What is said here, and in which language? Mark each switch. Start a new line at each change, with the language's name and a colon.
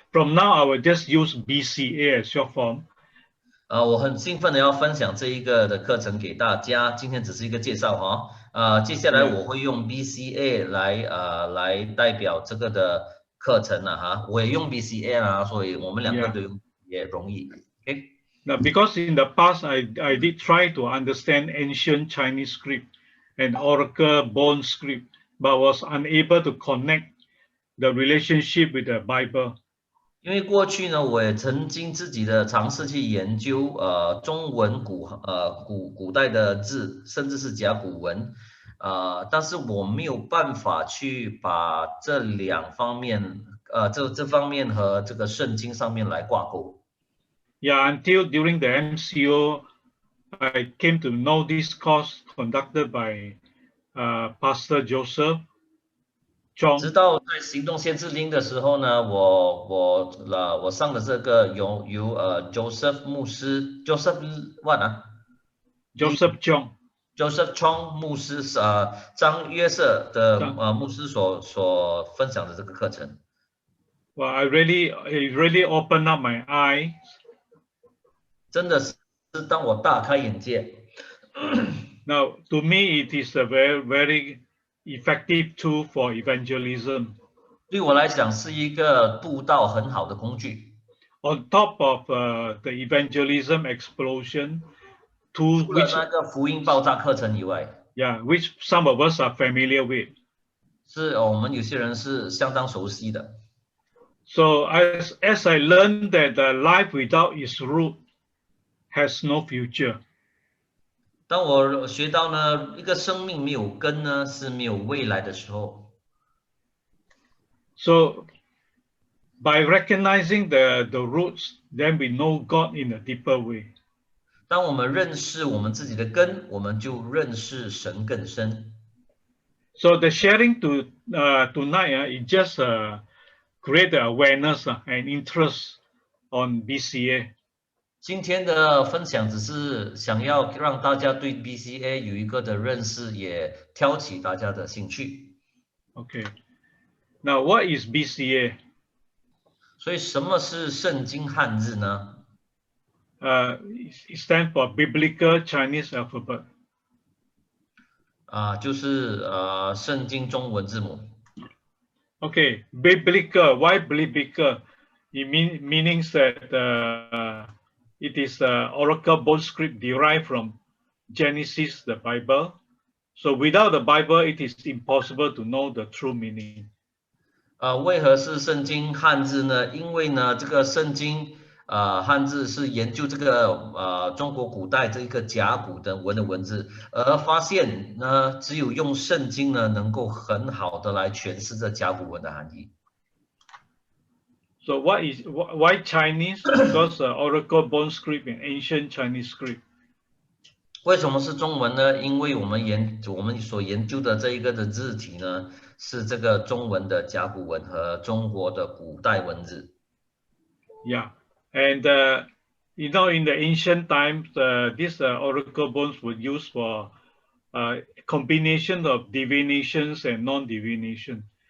English: From now, I will just use BCA as short form.
Chinese: 我很兴奋的要分享这一个的课程给大家，今天只是一个介绍接下来我会用 BCA 来代表这个的课程了哈，我也用 BCA 啊，所以我们两个都用也容易。
English: OK。 Now, because in the past I did try to understand ancient Chinese script and Oracle bone script, but was unable to connect the relationship with the Bible.
Chinese: 因为过去呢，我也曾经自己的尝试去研究中文古代的字，甚至是甲骨文，但是我没有办法去把这两方面这方面和这个圣经上面来挂钩。
English: Yeah, until during the MCO, I came to know this course conducted by Pastor Joseph Chong.
Chinese: 直到在行动先知令的时候呢，我上的这个由Joseph 牧师 Joseph what 啊
English: Joseph Chong
Chinese: Joseph Chong 牧师张约瑟的牧师所分享的这个课程。
English: Well, it really opened up my eyes.
Chinese: 真的是让我大开眼界。
English: Now, to me, it is a very effective tool for evangelism.
Chinese: 对我来讲是一个布道很好的工具。
English: On top of the evangelism explosion, to
Chinese: 除了那个福音爆炸课程以外
English: which some of us are familiar with.
Chinese: 是我们有些人是相当熟悉的。
English: So as I learned that the life without its root has no future.
Chinese: 当我学到呢，一个生命没有根呢，是没有未来的时候。
English: So by recognizing the roots, then we know God in a deeper way.
Chinese: 当我们认识我们自己的根，我们就认识神更深。
English: So the sharing tonight is just create awareness and interest on BCA.
Chinese: 今天的分享只是想要让大家对 BCA 有一个的认识，也挑起大家的兴趣。
English: Okay. Now, what is BCA?
Chinese: 所以什么是圣经汉字呢
English: ？It stands for Biblical Chinese Alphabet.
Chinese: 就是圣经中文字母。
English: Okay, biblical. Why biblical? It means that it is Oracle bone script derived from Genesis, the Bible. So without the Bible, it is impossible to know the true meaning.
Chinese: 为何是圣经汉字呢？因为呢，这个圣经汉字是研究这个中国古代这一个甲骨文的文字，而发现呢，只有用圣经呢，能够很好的来诠释这甲骨文的含义。
English: So why Chinese? Because Oracle bone script and ancient Chinese script.
Chinese: 为什么是中文呢？因为我们所研究的这一个的字体呢，是这个中文的甲骨文和中国的古代文字。
English: Yeah, and you know, in the ancient times, these oracle bones were used for combination of divinations and non-divination.